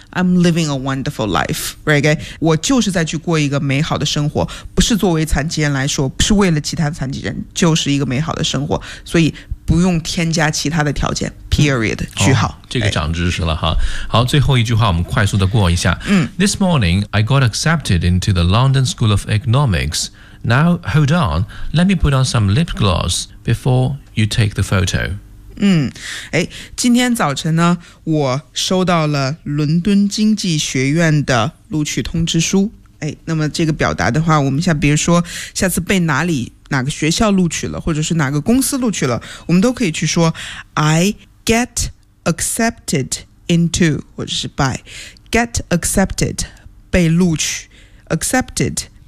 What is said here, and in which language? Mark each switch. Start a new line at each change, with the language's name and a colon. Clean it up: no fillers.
English: I'm living a wonderful life, right?
Chinese: 我就是在去过一个美好的生活，不是作为残疾人来说，不是为了其他残疾人，就是一个美好的生活，所以不用添加其他的条件。 Period，句号。哦，这个长知识了哈。好，最后一句话我们快速的过一下。嗯
English: ，This morning I got accepted into the London School of Economics. Now, hold on, let me put on some lip gloss before you take the photo.
Chinese: 今天早晨呢，我收到了伦敦经济学院的录取通知书。那么这个表达的话，我们像比如说下次被哪里哪个学校录取了，或者是哪个公司录取了，我们都可以去说
English: I get accepted into,
Chinese: 或者是 by, get accepted, 被录取 accepted,